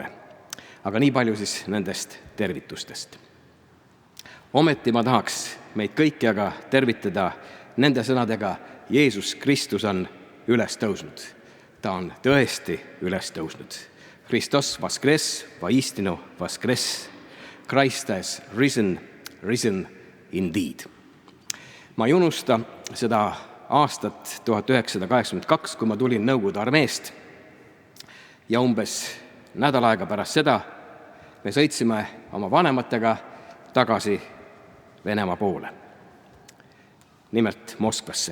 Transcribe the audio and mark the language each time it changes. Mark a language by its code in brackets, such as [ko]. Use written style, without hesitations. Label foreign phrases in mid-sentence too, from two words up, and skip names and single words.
[et] Aga nii palju siis nendest tervitustest. Ometi ma tahaks meid kõiki aga tervitada nende sõnadega: Jeesus Kristus on üles tõusnud. Ta on tõesti üles tõusnud. [ru] Христос воскрес, воистину воскрес. [en] Christ has risen, risen indeed. [et] Ma ei unusta seda aastat 1982, kui ma tulin Nõukogude armeest ja umbes nädal aega pärast seda me sõitsime oma vanematega tagasi Venemaa poole, nimelt Moskvasse.